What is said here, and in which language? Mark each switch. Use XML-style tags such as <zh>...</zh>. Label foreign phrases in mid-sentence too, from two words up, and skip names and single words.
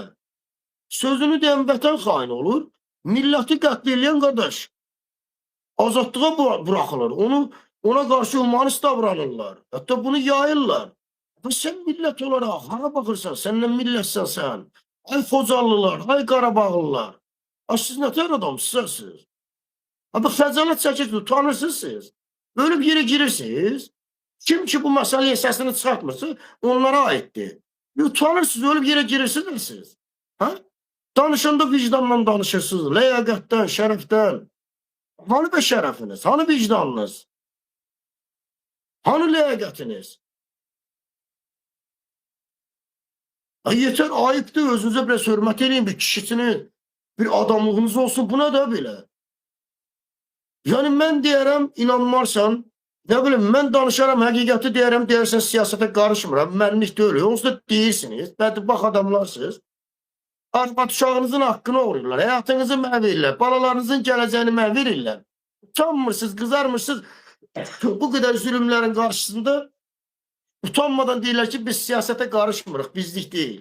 <az>Sözünü deyən vətən xaini olur, milləti qətl eləyən qardaş, azadlığa buraxılır, ona qarşı humanist davranırlar, hətta bunu yayırlar. Və sən millət olaraq, hara baxırsan, səndən millətsən sən, ay Xocalılar, ay Qarabağlılar, siz nətər adamsınız? Bu xəcalət çəkirsiniz, utanırsınız siz.</az> <tr>Böyle bir yere girirsiniz, kim ki bu meseleye sesini çıkartmırsa onlara aittir. Utanırsınız, öyle bir yere girirsiniz siz. Ha?</tr> <az>Danışanda vicdanla danışırsınız, ləyaqətdən, şərəfdən. Hani be şərəfiniz, hani vicdanınız? Hani ləyaqətiniz? Yeter, ayıpdır, özünüze biraz hörmət edin, bir kişisini, bir adamlığınız olsun, buna da belə. Yəni, mən deyərəm, inanmarsan, nə bilim, mən danışaram, həqiqəti deyərəm, deyərsən, siyasətə qarışmıram, mənlik deyil, onsuz da deyirsiniz, bədbax adamlarsınız, arvad uşağınızın haqqını uğrayırlar, həyatınızı məhv edirlər, balalarınızın gələcəyini məhv edirlər, utanmırsınız, qızarmırsınız, bu qədər zülümlərin qarşısında utanmadan deyirlər ki, biz siyasətə qarışmırıq, bizlik deyil.</az>